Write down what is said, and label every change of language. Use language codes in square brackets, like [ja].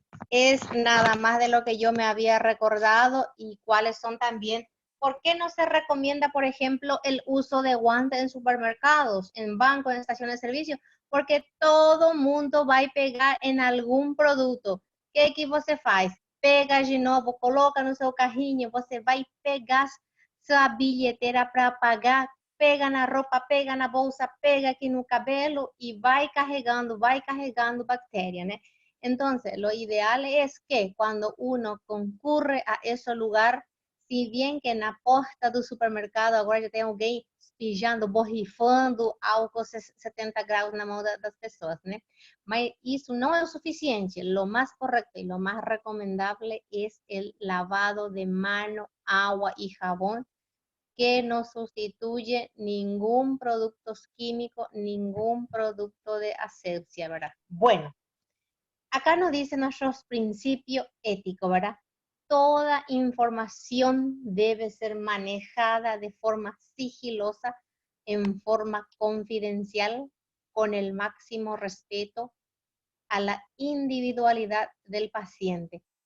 [es] Es nada más de lo que yo me había recordado y cuáles son también. ¿Por qué no se recomienda, por ejemplo, el uso de guantes en supermercados, en bancos, en estaciones de servicio? Porque todo mundo va a pegar en algún producto. [pt] ¿Qué que você faz? Pega de novo, coloca no seu carrinho, você vai pegar sua bilheteira para pagar, pega na roupa, pega na bolsa, pega aqui no cabelo e vai carregando bactéria, né? [es] Entonces, lo ideal es que cuando uno concurre a ese lugar, si bien que [pt] en la porta do supermercado agora já tem alguém espijando, borrifando álcool 70 graus na mão das pessoas, né? Mas isso não é o suficiente. [es] Lo más correcto y lo más recomendable es el lavado de mano, agua y jabón, que no sustituye ningún producto químico, ningún producto de asepsia, ¿verdad? Bueno. Acá nos dice nuestros principios éticos, ¿verdad? Toda información debe ser manejada de forma sigilosa, en forma confidencial, con el máximo respeto a la individualidad del paciente.